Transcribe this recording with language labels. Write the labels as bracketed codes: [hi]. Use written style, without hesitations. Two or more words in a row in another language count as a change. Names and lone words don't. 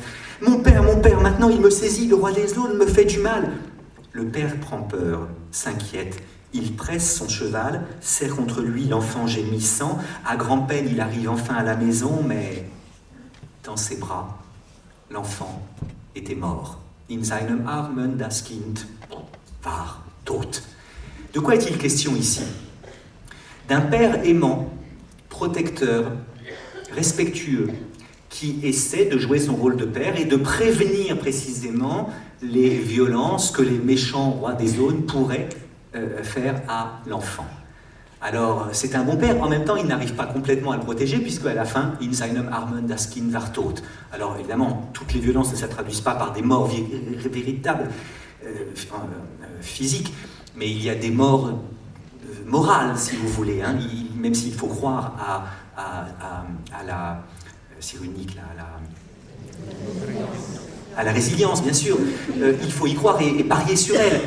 [fr] Mon père, maintenant il me saisit, le roi des aulnes me fait du mal. Le père prend peur, s'inquiète. Il presse son cheval, serre contre lui l'enfant gémissant. À grand-peine, il arrive enfin à la maison, mais dans ses bras, l'enfant était mort. [de] In seinem Armen das Kind war tot. [fr] De quoi est-il question ici? D'un père aimant, protecteur, respectueux, qui essaie de jouer son rôle de père et de prévenir précisément les violences que les méchants rois des aulnes pourraient faire à l'enfant. Alors, c'est un bon père, en même temps, il n'arrive pas complètement à le protéger, puisque à la fin, [de] in seinem Armen das Kind war tot. [fr] Alors, évidemment, toutes les violences ne se traduisent pas par des morts véritables, physiques, mais il y a des morts morales, si vous voulez, hein, même s'il faut croire à la Cyrulnik, à la résilience, bien sûr, il faut y croire et parier sur elle.